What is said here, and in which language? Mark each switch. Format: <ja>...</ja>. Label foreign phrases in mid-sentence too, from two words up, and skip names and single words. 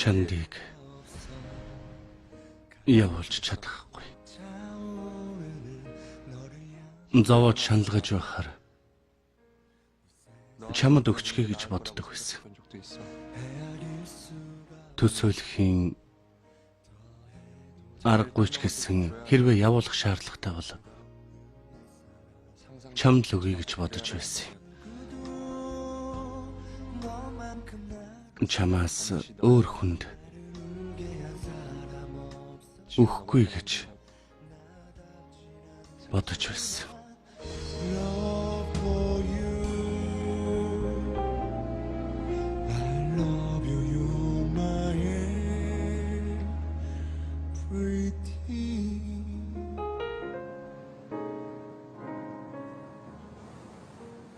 <mn>Чандыг явуулж чадахгүй.</mn> <ko>차오르는 너를 향해</ko> <mn>Зовоод шаналгаж байхаар чамд өгчхий гэж боддог байсан.</mn> <ko>헤아릴 수가</ko> <mn>Төсөөлөхийн аргагүй ч гэсэн хэрвээ явуулах шаардлагатай бол чамд л өгье гэж бодож байсан. Чамаас өөр хүнд өгөхгүй гэж бодож байсан.</mn> <en>love for you I love you you're my everything</en>